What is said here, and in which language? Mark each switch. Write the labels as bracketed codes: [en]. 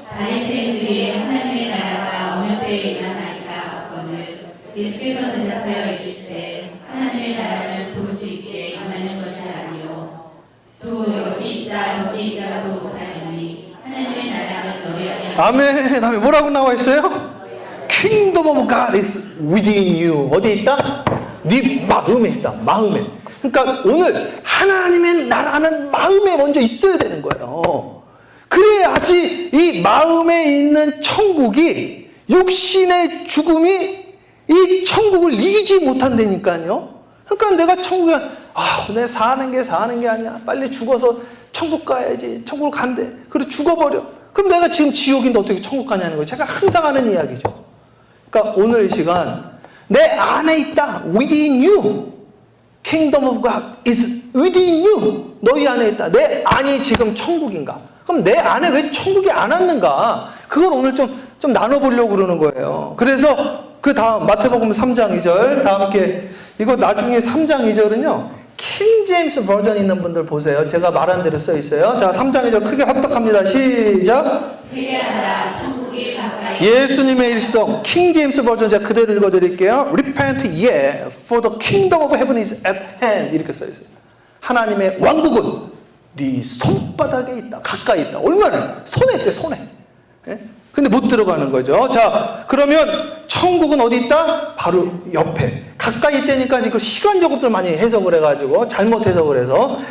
[ko] 바리새인들이 하나님의 나라가 어느 때에 임하나이까 묻거늘 예수께서 대답하여 이르시되 하나님의 나라는 볼 수 있게 임하는 것이 아니요 또 여기 있다 저기 있다고 못하느니 하나님의 나라는 너희 안에 아멘. 아멘. 뭐라고 나와 있어요? [en] Kingdom of God is within you. [ko] 어디에 있다? 네 마음에 있다. 마음에. 그러니까 오늘 하나님의 나라는 마음에 먼저 있어야 되는 거예요. 그래야지 이 마음에 있는 천국이, 육신의 죽음이 이 천국을 이기지 못한다니까요. 그러니까 내가 천국에 내가 사는 게 아니야. 빨리 죽어서 천국 가야지. 천국을 간대. 그리고 죽어버려. 그럼 내가 지금 지옥인데 어떻게 천국 가냐는 거예요. 제가 항상 하는 이야기죠. 그러니까 오늘 이 시간 내 안에 있다. [en] Within you. Kingdom of God is within you. [ko] 너희 안에 있다. 내 안이 지금 천국인가? 그럼 내 안에 왜 천국이 안 왔는가? 그걸 오늘 좀 나눠보려고 그러는 거예요. 그래서 그 다음 마태복음 3장 2절 다 함께 이거 나중에 3장 2절은요. 킹 제임스 버전 있는 분들 보세요. 제가 말한 대로 써 있어요. 자, 3장 2절 크게 합독합니다. 시작. 회개하라 천국이 가까이 예수님의 일성 킹 제임스 버전 제가 그대로 읽어드릴게요. [en] Repent ye, for the kingdom of heaven is at hand. [ko] 이렇게 써 있어요. 하나님의 왕국은 네 손바닥에 있다. 가까이 있다. 얼마나? 손에 있대. 손에. 예? 근데 못 들어가는 거죠. 자, 그러면 천국은 어디 있다? 바로 옆에. 가까이 있다니까 이거 시간적으로 많이 해석을 해가지고 잘못 해석을 해서.